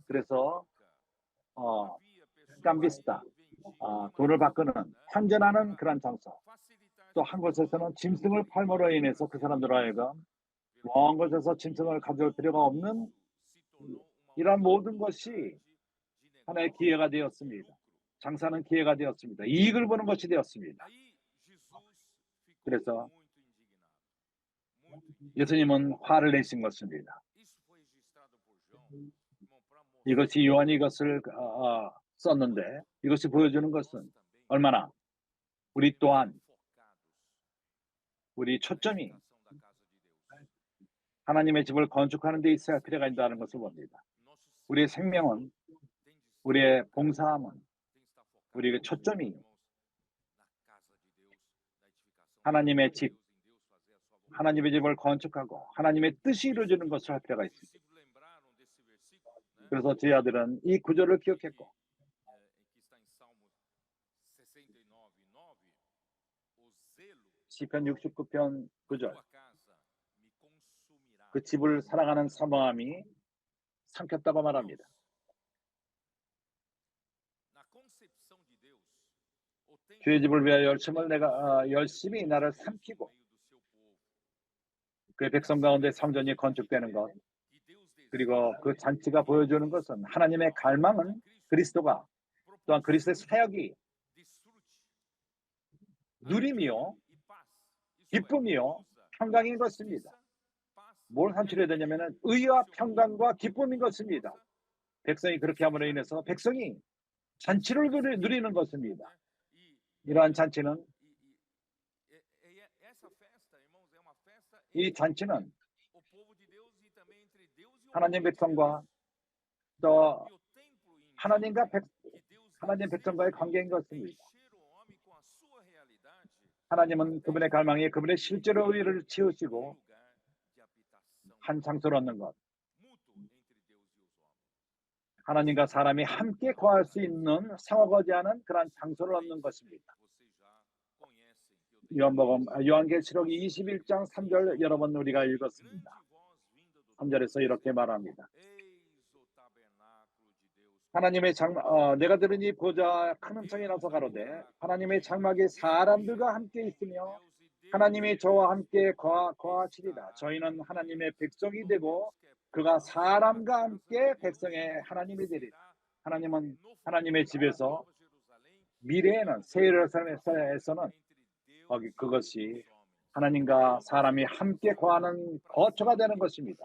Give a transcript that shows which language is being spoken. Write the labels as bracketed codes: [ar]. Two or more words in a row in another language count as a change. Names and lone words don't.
[ko] 그래서 깜비스타 돈을 바꾸는 환전하는 그런 장소 또 한 곳에서는 짐승을 팔므로 인해서 그 사람들로 하여금 먼 곳에서 짐승을 가져올 필요가 없는 이런 모든 것이 하나의 기회가 되었습니다. 장사는 기회가 되었습니다. 이익을 보는 것이 되었습니다. 그래서 [pt] muito indignado. Muito indignado. [ko] 예수님은 화를 내신 것입니다. [pt] Isso foi registrado por João, irmão, para mostrar [ko] 이것이 요한이 이것을 썼는데 이것이 보여주는 것은 얼마나 우리 또한 [pt] focados [ko] 우리 [pt] na [ko] 초점이 [pt] edificação da casa de Deus. [ko] 하나님의 집을 건축하는 데 있어야 필요가 있다는 것을 봅니다. [pt] Nosso [ko] 우리의 생명은 [pt] tem de estar [ko] 우리의 봉사함은 [pt] tem de estar focado, [ko] 우리의 초점이 [pt] irmãos, na casa de Deus, na edificação [ko] 하나님의 [pt] de [ko] 집, [pt] Deus, em Deus fazer a sua vontade. [ko] 하나님의 집을 건축하고 하나님의 뜻이 이루어지는 것을 할 필요가 [pt] Os [ko] 있습니다. [pt] discípulos lembraram desse versículo, né? [ko] 그래서 저희 아들은 이 구절을 기억했고 [pt] Que está em Salmo 69:9, o zelo [ko] 시편 69편 9절 [pt] tua casa me consumirá. [ko] 그 집을 사랑하는 사모함이 삼켰다고 말합니다. [pt] Na concepção de Deus, o templo [ko] 주의 집을 위하여 열심을 내가 열심히 나를 삼키고 [pt] no meio do seu povo. [ko] 그의 백성 가운데 성전이 건축되는 것 [pt] E Deus deseja [ko] 그리고 그 잔치가 보여주는 것은 하나님의 갈망은 그리스도가 또한 그리스도의 사역이 [pt] desfrute, [ko] 누림이요 [pt] e paz. Isso é, [ko] 기쁨이요 [pt] usa [ko] 평강인 것입니다. [pt] justiça, paz [ko] 뭘 [pt] e [ko] 산출해야 [pt] alegria [ko] 되냐면 [pt] no [ko] 의와 [pt] seu [ko] 평강과 기쁨인 것입니다. 백성이 그렇게 함으로 인해서 백성이 잔치를 누리는 것입니다. [pt] E [ko] 이러한 잔치는 [pt] essa festa, irmãos, é uma festa [ko] 이 [pt] entre [ko] 잔치는 [pt] o povo de Deus e também entre Deus e o [ko] 하나님 [pt] povo de [ko] 백성과 [pt] Deus. [ko] 또 [pt] E o templo [ko] 하나님과 [pt] indica que Deus [ko] 하나님 백성과의 [pt] deseja [ko] 관계인 것입니다. [pt] encher o homem com a sua realidade [ko] 하나님은 그분의 갈망에 그분의 실제로 의를 채우시고 [pt] lugar de habitação [ko] 한 장소를 얻는 것. [pt] mútuo entre Deus e os homens. [ko] 하나님과 사람이 함께 거할 수 있는 상호거지하는 그러한 장소를 얻는 것입니다. [pt] Vocês já conhecem. Eu tenho [ko] 요한계시록 21장 3절 여러 번 우리가 읽었습니다. [pt] grande voz vinda do [ko] 3절에서 이렇게 말합니다. [pt] Eis o tabernáculo de Deus. [ko] 하나님의 내가 들으니 보자 큰 음성이 나서 가로되 하나님의 장막에 사람들과 함께 있으며 하나님이 저와 함께 거하시리라. 저희는 하나님의 백성이 되고 그가 사람과 함께 백성의 하나님이 되리라. 하나님은 하나님의 집에서 미래에는 새 예루살렘에서는 그것이 하나님과 사람이 함께 거하는 거처가 되는 것입니다.